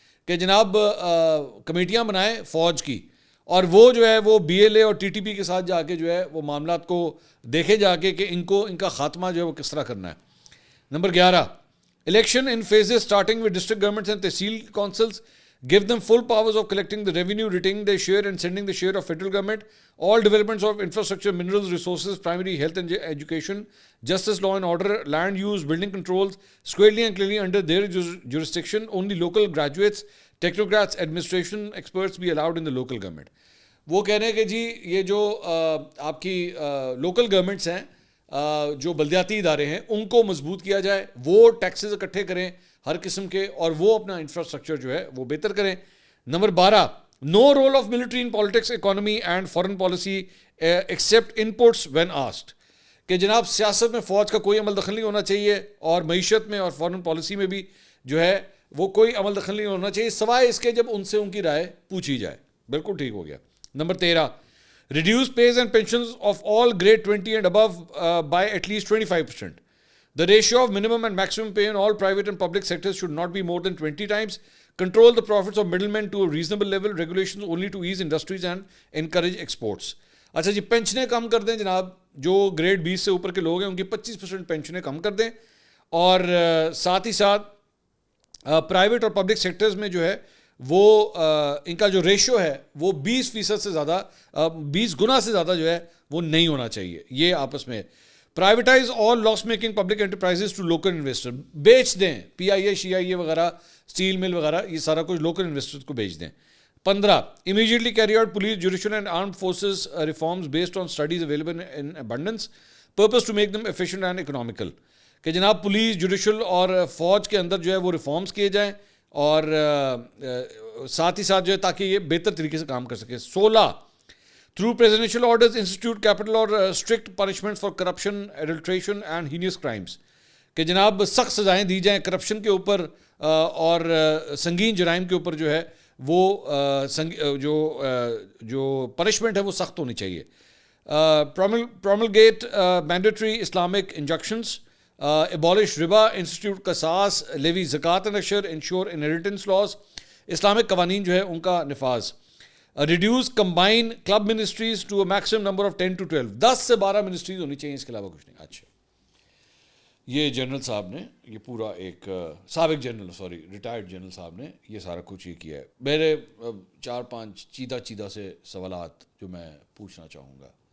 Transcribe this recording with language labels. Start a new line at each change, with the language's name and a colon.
Urdu: کہ جناب کمیٹیاں بنائیں فوج کی, اور وہ جو ہے وہ بی ایل اے اور ٹی ٹی پی کے ساتھ جا کے جو ہے وہ معاملات کو دیکھے جا کے کہ ان کا خاتمہ جو ہے وہ کس طرح کرنا ہے.
English: Number 11, election in phases starting with district governments and tehsil councils. Give them full powers of collecting the revenue, retaining their share and sending the share of federal government. All developments of infrastructure, minerals, resources, primary health and education, justice, law and order, land use, building controls, squarely and clearly under their jurisdiction. Only local graduates, technocrats, administration experts be allowed in the local government.
Urdu: وہ کہہ رہے ہیں کہ جی یہ جو آپ کی local governments ہیں, جو بلدیاتی ادارے ہیں, ان کو مضبوط کیا جائے, وہ ٹیکسز اکٹھے کریں ہر قسم کے, اور وہ اپنا انفراسٹرکچر جو ہے وہ بہتر کریں.
English: Number 12, no role of military in politics, economy and foreign policy except inputs when asked.
Urdu: کہ جناب سیاست میں فوج کا کوئی عمل دخل نہیں ہونا چاہیے, اور معیشت میں اور فارن پالیسی میں بھی جو ہے وہ کوئی عمل دخل نہیں ہونا چاہیے سوائے اس کے جب ان سے ان کی رائے پوچھی جائے. بالکل ٹھیک ہو گیا.
English: Number 13, reduce pays and pensions of all grade 20 and above by at least 25%. The ratio of minimum and maximum pay in all private and public sectors should not be more than 20 times. Control the profits of middlemen to a reasonable level. Regulations only to ease industries and encourage exports.
Urdu: اچھا جی, پینشنیں کم کر دیں جناب, جو grade 20 سے اوپر کے لوگ ہیں ان کی 25% پینشنیں کم کر دیں, اور ساتھ ہی ساتھ پرائیویٹ اور پبلک سیکٹرز میں جو ہے وہ ان کا جو ریشو ہے وہ 20% سے زیادہ 20 گنا سے زیادہ جو ہے وہ نہیں ہونا چاہیے. یہ آپس میں
English: privatize all loss making public enterprises to local investor,
Urdu: بیچ دیں پی آئی اے شی آئی اے وغیرہ, اسٹیل مل وغیرہ, یہ سارا کچھ لوکل انویسٹرز کو بیچ دیں.
English: 15, immediately carry out police, judicial and armed forces reforms based on studies available in abundance, purpose to make them efficient and economical.
Urdu: کہ جناب پولیس, جوڈیشل اور فوج کے اندر جو ہے وہ ریفارمز کیے جائیں, اور ساتھ ہی ساتھ جو ہے تاکہ یہ بہتر طریقے سے کام کر سکے.
English: 16, through presidential orders institute capital or strict punishments for corruption, adulteration and heinous crimes.
Urdu: کہ جناب سخت سزائیں دی جائیں کرپشن کے اوپر, اور سنگین جرائم کے اوپر جو ہے وہ جو پنشمنٹ ہے وہ سخت ہونی چاہیے.
English: promulgate mandatory Islamic injunctions, abolish riba, institute قصاص, levy زکوٰۃ and ashar, ensure inheritance laws,
Urdu: Islamic قوانین جو ہے ان کا نفاذ.
English: reduce combine club ministries to a maximum number of 10 to 12,
Urdu: 10 سے 12 منسٹریز ہونی چاہیے, اس کے علاوہ کچھ نہیں. اچھا, یہ جنرل صاحب نے یہ پورا ایک سابق جنرل ریٹائرڈ جنرل صاحب نے یہ سارا کچھ یہ کیا ہے. میرے 4-5 چیدہ سے سوالات جو میں پوچھنا چاہوں گا.